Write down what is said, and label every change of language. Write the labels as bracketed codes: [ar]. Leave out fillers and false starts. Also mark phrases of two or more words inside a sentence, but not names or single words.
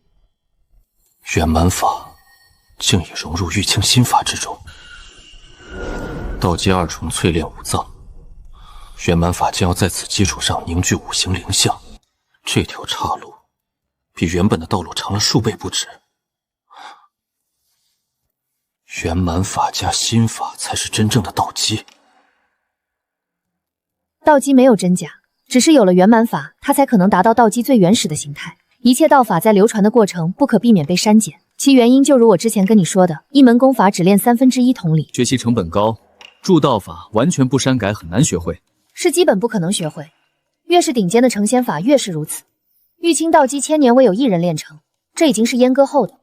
[zh] 圆满法竟已融入玉清心法之中，道基二重淬炼五脏，圆满法将要在此基礎上凝聚五行灵象，這條岔路比原本的道路長了數倍不止。圓滿法加心法才是真正的道基。道基沒有真假，只是有了圓滿法，它才可能達到道基最原始的形態。一切道法在流傳的過程不可避免被刪減，其原因就如我之前跟你說的，一門功法只練1/3同理。學習成本高，助道法完全不刪改很難學會，是基本不可能學會。越是頂尖的成仙法越是如此。玉清道基千年未有一人練成，這已經是閹割後的。